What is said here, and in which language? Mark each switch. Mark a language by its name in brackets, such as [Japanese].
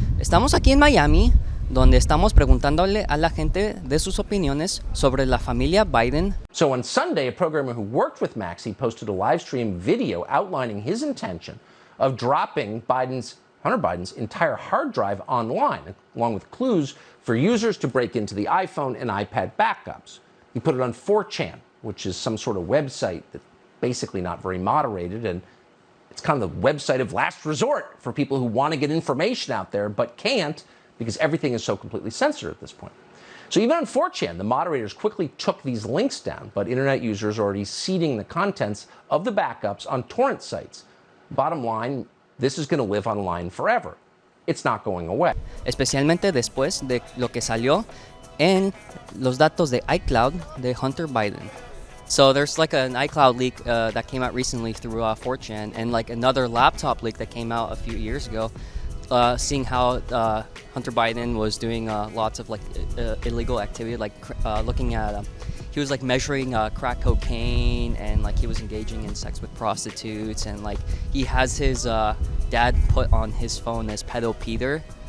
[Spanish] Estamos aquí en Miami, donde estamos preguntándole a la gente de sus opiniones sobre la familia Biden. [English] So on Sunday, a programmer who worked with Maxie posted a live stream video outlining his intention of dropping Hunter Biden's entire hard drive online, along with clues for users to break into the iPhone and iPad backups. He put it on 4chan, which is some sort of website that's basically not very moderated, and it's kind of the website of last resort for people who want to get information out there but can't because everything is so completely censored at this point. So even on 4chan, the moderators quickly took these links down, but internet users are already seeding the contents of the backups on torrent sites. Bottom line, this is going to live online forever. It's not going away. [Spanish] Especialmente después de lo que salió en los datos de iCloud de Hunter Biden. [English] So there's like an iCloud leak that came out recently through 4chan, and like another laptop leak that came out a few years ago, seeing how Hunter Biden was doing lots of like illegal activity, like looking at he was like measuring crack cocaine, and like he was engaging in sex with prostitutes, and like he has his dad put on his phone as Pedo Peter.